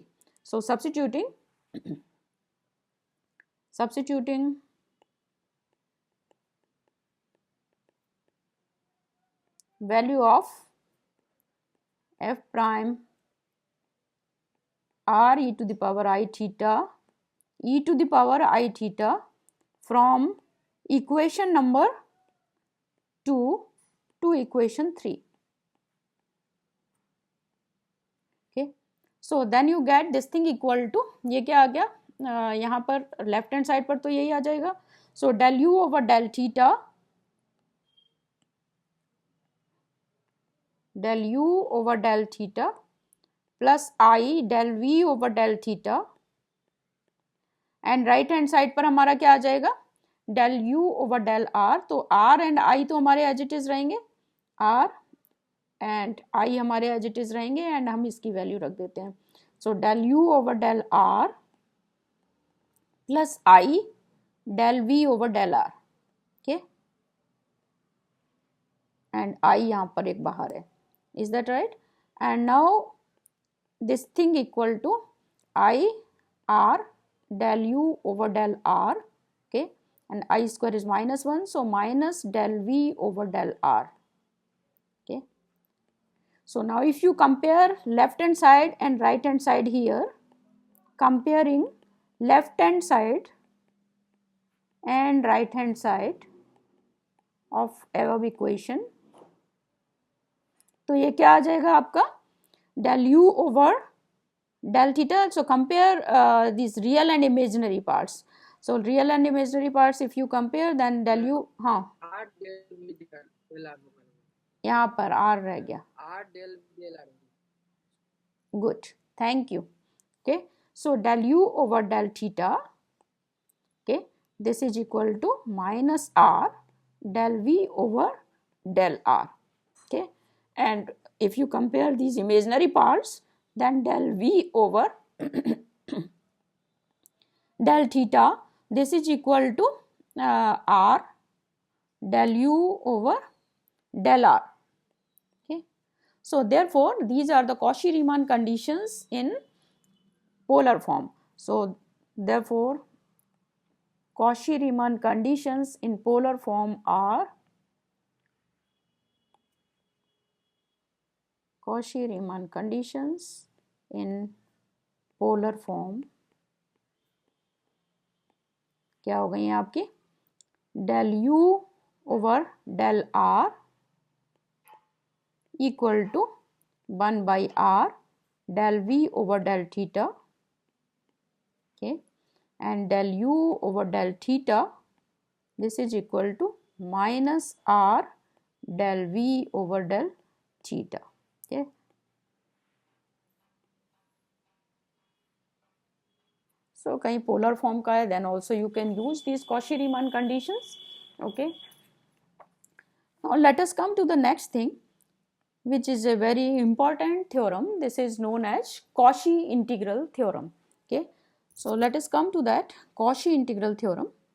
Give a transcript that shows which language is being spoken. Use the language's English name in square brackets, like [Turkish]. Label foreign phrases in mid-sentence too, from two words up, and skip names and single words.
[English] So substituting value of f prime r e to the power I theta, e to the power I theta from equation number 2 to equation 3. Okay, so then you get this thing equal to, [Hindi] ये क्या आ गया, यहाँ पर [English] left hand side [Hindi] पर तो यही आ जाएगा. [English] so del u over del theta, del u over del theta plus I del v over del theta, and right hand side [Hindi] पर हमारा क्या आ जाएगा [English] del u over del r. [Hindi] तो r एंड I तो हमारे [English] as it is [Hindi] रहेंगे, r एंड I हमारे [English] as it is [Hindi] रहेंगे, एंड हम इसकी वैल्यू रख देते हैं. [English] सो del u over del r plus I del v over del r, okay, एंड I [Hindi] यहाँ पर एक बाहर है. [English] Is that right? And now this thing equal to I r del u over del r, okay, and I square is -1, so minus del v over del r, okay. So now if you compare left hand side and right hand side here, comparing left hand side and right hand side of above equation, [Hindi] तो ये क्या आ जाएगा आपका [English] del u over del theta. So compare these real and imaginary parts. So real and imaginary parts if you compare, then del u, [Hindi] हाँ यहाँ पर r रह गया. [English] Good, thank you. Okay, so del u over del theta, okay, this is equal to minus r del v over del r, okay. And if you compare these imaginary parts, then del v over del theta, this is equal to r del u over del r, okay. So therefore these are the Cauchy-Riemann conditions in polar form. So therefore Cauchy-Riemann conditions in polar form are Cauchy-Riemann conditions in polar form [Hindi] क्या हो गई हैं आपकी, [English] del u over del r equal to 1 by r del v over del theta, okay, and del u over del theta, this is equal to minus r del v over del theta, okay. [Hindi] So कहीं [English] polar form [Hindi] का है, [English] then also you can use these Cauchy-Riemann conditions, okay. Now let us come to the next thing, which is a very important theorem. This is known as Cauchy integral theorem, okay. So let us come to that Cauchy integral theorem.